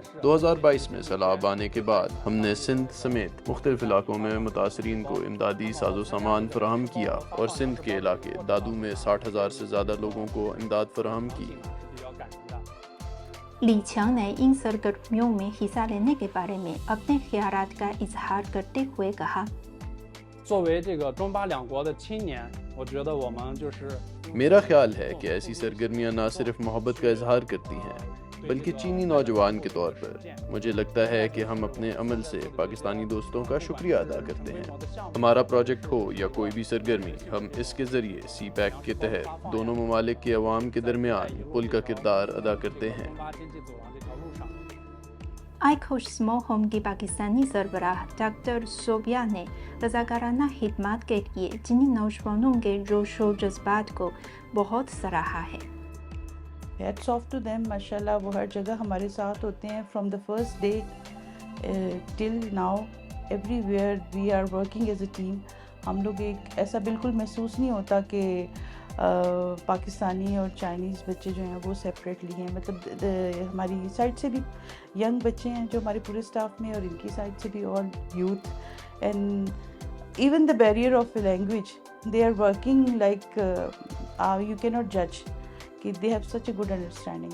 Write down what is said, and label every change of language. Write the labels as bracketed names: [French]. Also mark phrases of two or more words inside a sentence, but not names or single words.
[Urdu] 2022 میں سیلاب آنے کے بعد ہم نے سندھ سمیت مختلف علاقوں میں متاثرین کو امدادی ساز و سامان فراہم کیا اور سندھ کے علاقے دادو میں 60,000 سے زیادہ لوگوں کو امداد فراہم کی۔ لی چیانگ نے ان سرگرمیوں میں حصہ لینے کے بارے میں اپنے خیالات کا اظہار کرتے ہوئے کہا، [Chinese] 作为这个中巴两国的青年，我觉得我们就是 [Urdu] میرا خیال ہے کہ ایسی سرگرمیاں نہ صرف محبت کا اظہار کرتی ہیں بلکہ چینی نوجوان کے طور پر مجھے لگتا ہے کہ ہم اپنے عمل سے پاکستانی دوستوں کا شکریہ ادا کرتے ہیں۔ ہمارا پروجیکٹ ہو یا کوئی بھی سرگرمی، ہم اس کے ذریعے سی پیک کے تحت دونوں ممالک کے عوام کے درمیان پل کا کردار ادا کرتے ہیں۔ آئی خوش اسمال ہوم کی پاکستانی سربراہ ڈاکٹر صوبیہ نے رضاکارانہ خدمات کے لیے چینی نوجوانوں کے جوش و جذبات کو بہت سراہا ہے۔ [English] Hats off to them, [Urdu] ماشاءاللہ وہ ہر جگہ ہمارے ساتھ ہوتے ہیں، [English] From the first day till now everywhere we are working as a team. [Urdu] ہم لوگ ایک ایسا بالکل محسوس نہیں ہوتا کہ پاکستانی اور چائنیز بچے جو ہیں وہ سیپریٹلی ہیں، مطلب ہماری سائڈ سے بھی ینگ بچے ہیں جو ہمارے پورے اسٹاف میں، اور ان کی سائڈ سے بھی اور یوتھ، [English] and even the barrier of language they are working like you can not judge [Urdu] کہ [English] they have such a good understanding.